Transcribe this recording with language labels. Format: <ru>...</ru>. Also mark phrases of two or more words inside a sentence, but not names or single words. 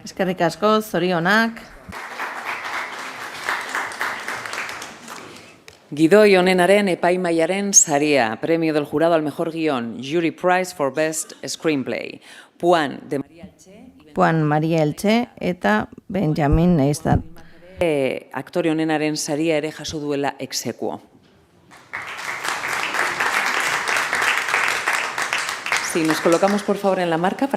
<eu>Eskerrik asko, zorionak. Gidoi onenaren epaimaiaren saria,</eu> <es>premio del jurado al mejor guión,</es> <en>Jury Prize for Best Screenplay.</en> <es>Puan de María Elche.</es> <eu>Puan Maria Elche eta Benjamin Neistat. Aktore onenaren saria ere jaso duela exekuo.</eu> <es>Si nos colocamos por favor en la marca para...</es>